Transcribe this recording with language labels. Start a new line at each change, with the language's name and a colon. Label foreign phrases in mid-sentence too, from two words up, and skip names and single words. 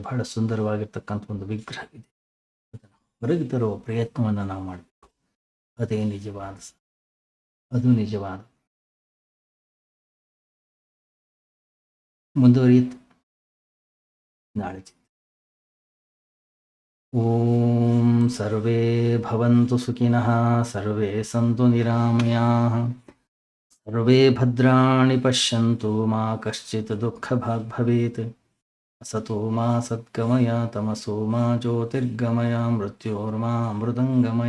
Kannada: ಬಹಳ ಸುಂದರವಾಗಿರ್ತಕ್ಕಂಥ ಒಂದು ವಿಗ್ರಹ ಇದೆ. ಅದನ್ನು ಹೊರಗೆ ತರುವ ಪ್ರಯತ್ನವನ್ನು ನಾವು ಮಾಡಬೇಕು. ಅದೇ ನಿಜವಾದ ಅದು ನಿಜವಾದ ಮುಂದುವರಿಯುತ್ತೆ ನಾಳೆ.
Sanskrit: ಓಂ ಸರ್ವೇ ಭವಂತು ಸುಖಿನಃ, ಸರ್ವೇ ಸಂತು ನಿರಾಮಯಾಃ, ಸರ್ವೇ ಭದ್ರಾಣಿ ಪಶ್ಯಂತು, ಮಾ ಕಶ್ಚಿತ್ ದುಃಖಭಾಗ್ ಭವೇತ್. असतो मा सद्गमय, तमसो मा ज्योतिर्गमय, मृत्योर्मा मृदङ्गमय.